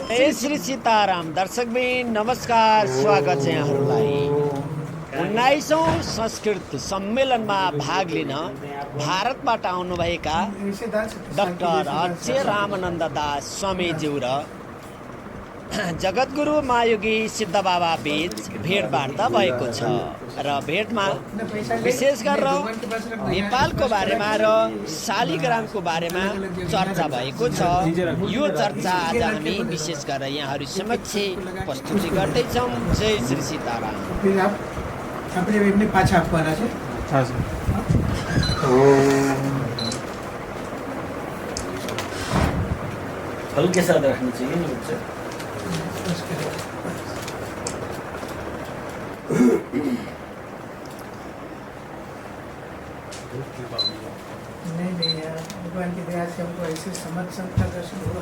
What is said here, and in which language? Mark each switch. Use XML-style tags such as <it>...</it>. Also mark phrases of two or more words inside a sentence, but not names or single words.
<ne>जय श्री सीताराम दर्शकबिन नमस्कार, स्वागत छ यहाँहरूलाई 19औं संस्कृत सम्मेलनमा भाग लिन भारतबाट आउनुभएका डाक्टर अक्षय रामानन्द दास स्वामीज्यू र जगद्गुरु महायोगी सिद्ध बाबा बीच भेटवार्ता भएको छ र भेटमा विशेष गरेर नेपालको बारेमा र शालिग्रामको बारेमा चर्चा भएको छ। यो चर्चा आज हामी विशेष गरेर यहाँहरू समक्ष प्रस्तुति गर्दैछौँ। जय श्री सीताराम।</ne> <hi>हल्के साथ रखना चाहिए ना बच्चा। नहीं यार, भगवान की दया से हमको ऐसे समझ संत का दर्शन हुआ।</hi>